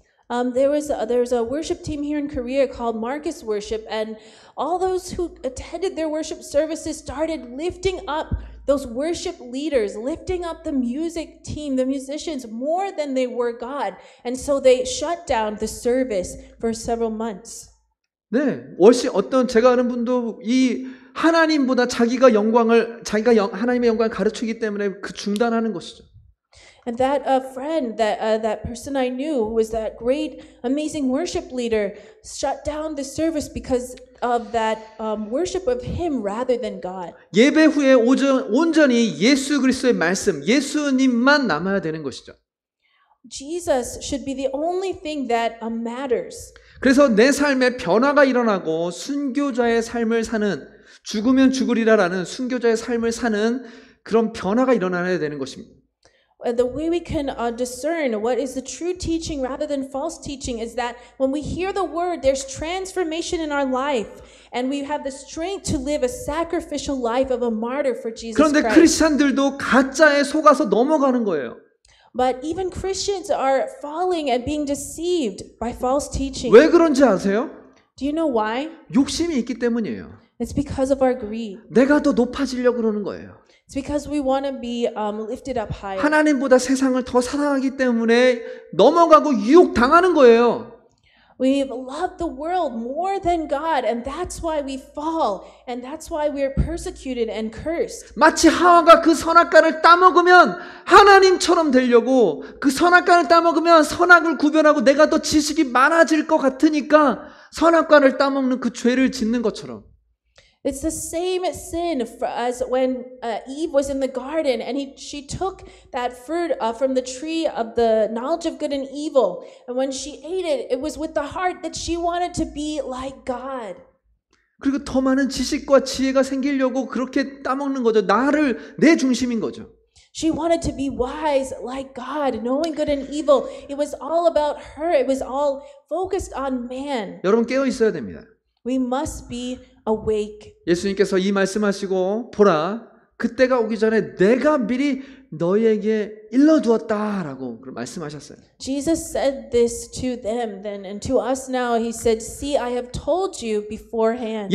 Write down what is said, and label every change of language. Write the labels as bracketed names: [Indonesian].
[English] There's a worship team here in Korea called Marcus Worship, and all those who attended their worship services started lifting up those worship leaders, lifting up the music team, the musicians, more than they were God. And so they shut down the service for several months. [Korean] 네, 제가 아는 분도 이 하나님보다 하나님의 영광을 가르치기 때문에 그 중단하는 것이죠. [English] And that friend, that person I knew, who was that great, amazing worship leader, shut down the service because of that worship of him rather than God. [Korean] 예배 후에 온전히 예수 그리스도의 말씀, 예수님만 남아야 되는 것이죠. [English] Jesus should be the only thing that matters. [Korean] 그래서 내 삶에 변화가 일어나고 순교자의 삶을 사는, 죽으면 죽으리라라는 순교자의 삶을 사는 그런 변화가 일어나야 되는 것입니다. [English] The way we can discern what is the true teaching rather than false teaching is that when we hear the word, there's transformation in our life, and we have the strength to live a sacrificial life of a martyr for Jesus [Korean] 그런데 [English] Christ. [Korean] 크리스찬들도 가짜에 속아서 넘어가는 거예요. [English] But even Christians are falling and being deceived by false teaching. [Korean] 왜 그런지 아세요? [English] Do you know why? [Korean] 욕심이 있기 때문이에요. [English] It's because of our greed. [Korean] 내가 더 높아지려고 그러는 거예요. [English] It's because we want to be lifted up higher. [Korean] 하나님보다 세상을 더 사랑하기 때문에 넘어가고 유혹당하는 거예요. [English] We love the world more than God, and that's why we fall, and that's why we're persecuted and cursed. [Korean] 마치 하와가 그 선악과를 따먹으면 하나님처럼 되려고, 그 선악과를 따먹으면 선악을 구별하고 내가 더 지식이 많아질 것 같으니까 선악과를 따먹는 그 죄를 짓는 것처럼. [English] It's the same sin as when Eve was in the garden and she took that fruit from the tree of the knowledge of good and evil. And when she ate it, it was with the heart that she wanted to be like God. [Korean] 그리고 더 많은 지식과 지혜가 생기려고 그렇게 따먹는 거죠. 내 중심인 거죠. [English] She wanted to be wise like God, knowing good and evil. It was all about her. It was all focused on man. [Korean] 여러분 깨어 있어야 됩니다. [English] We must be awake. [Korean] 예수님께서 이 말씀하시고 보라 그때가 오기 전에 내가 미리 너희에게 일러두었다라고 말씀하셨어요. [English] Jesus said this to them then, and to us now he said, "See, I have told you beforehand."